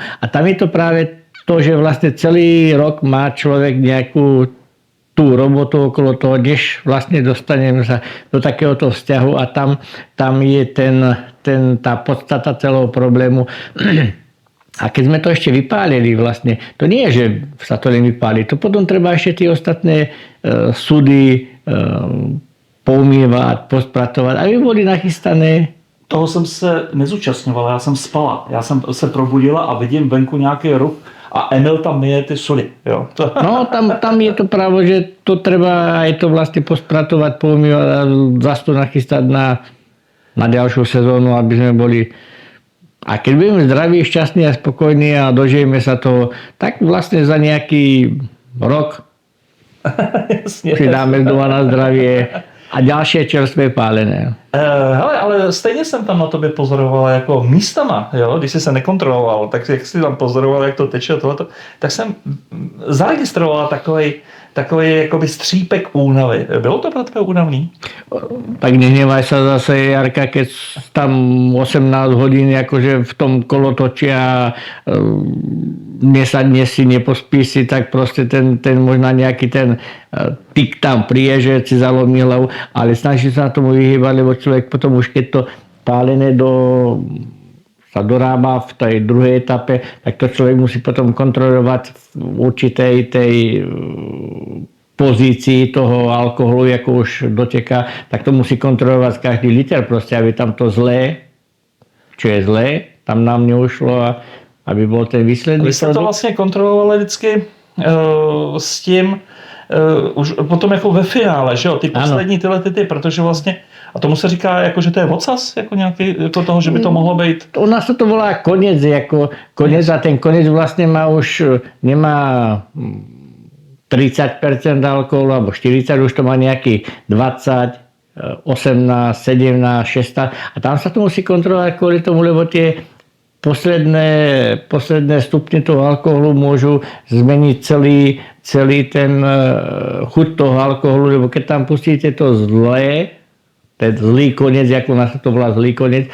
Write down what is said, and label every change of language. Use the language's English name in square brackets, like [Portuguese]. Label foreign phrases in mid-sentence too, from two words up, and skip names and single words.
[Slovak] A tam je to práve to, že vlastne celý rok má človek nejakú tú robotu okolo toho, než vlastne dostaneme sa do takéhoto vzťahu a tam je tá podstata celého problému. A keď sme to ešte vypálili vlastne, to nie je, že sa to len vypáli, to potom treba ešte tie ostatné súdy poumývať, pospratovať, aby boli nachystané. [Czech] Toho jsem se nezúčastňoval, já jsem spala. Já jsem se probudila a vidím venku nějaký ruch a Emil tam myje ty sudy. Jo. [Slovak] No, tam je to právo, že to treba aj to vlastne pospratovať, poumývať a zase to nachystať na ďalšiu sezónu, aby sme boli. A keď budeme zdraví, šťastní a spokojní a dožijeme sa toho, tak vlastne za nejaký rok si dáme doma na zdravie a ďalšie čerstvé pálené. [Czech] Hele, ale stejně jsem tam na tobě pozoroval jako místama, jo? Když jsi se nekontroloval, tak jak jsi tam pozoroval, jak to teče tohleto, tak jsem zaregistroval takový jakoby střípek únavy. Bylo to pro tebe únavný? [Slovak] Tak nehnevaj sa zase, Jarka, keď tam 18 hodín akože v tom kolotočí a nesadne si, nepospí si, tak proste ten možná nejaký ten tik tam príde, že si zalomí hlavu, ale snaží sa na tomu vyhýbať, lebo človek potom už keď to pálené sa dorába v tej druhej etape, tak to človek musí potom kontrolovať v určitej tej pozícii toho alkoholu, ako už doteká, tak to musí kontrolovať každý liter proste, aby tam to zlé, čo je zlé, tam nám neušlo a aby bol ten výsledný produkt. [Czech] Vy jste to vlastně kontrolovali vždycky s tím, už potom jako ve finále, že jo, ty poslední tyhle protože vlastně, a tomu se říká, jako, že to je odsaz, jako nějaký, jako toho, že by to mohlo být? [Slovak] U nás to volá konec, jako konec a ten konec vlastně nemá 30% alkoholu, alebo 40, už to má nejaký 20, 18, 17, 16 a tam sa to musí kontrolovať kvôli tomu, lebo tie posledné stupne toho alkoholu môžu zmeniť celý ten chuť toho alkoholu, lebo keď tam pustíte to zlé, ten zlý koniec, ako nás to volá zlý koniec.